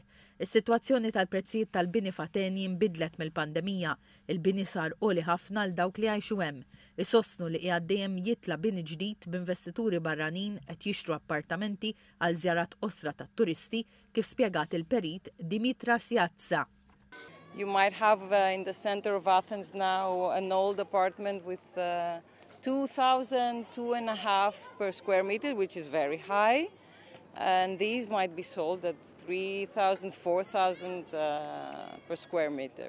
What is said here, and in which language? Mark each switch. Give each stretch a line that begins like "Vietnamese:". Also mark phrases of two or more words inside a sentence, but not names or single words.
Maltese: Is-sitwazzjoni tal-prezzijiet tal-bini f'Ateni nbidlet mill-pandemija. Il-bini sar qoli ħafna għal dawk li għajxu hemm. Isostnu li qiegħed dejjem jitla bini ġdid b'investituri barranin qed jixtru appartamenti għal żjarat osra tat-turisti kif spjegat il-perit Dimitra Sjazza.
English: You might have in the center of Athens now an old apartment with 2,000, 2.5 per square meter, which is very high. And these might be sold at 3,000, 4,000 per square meter.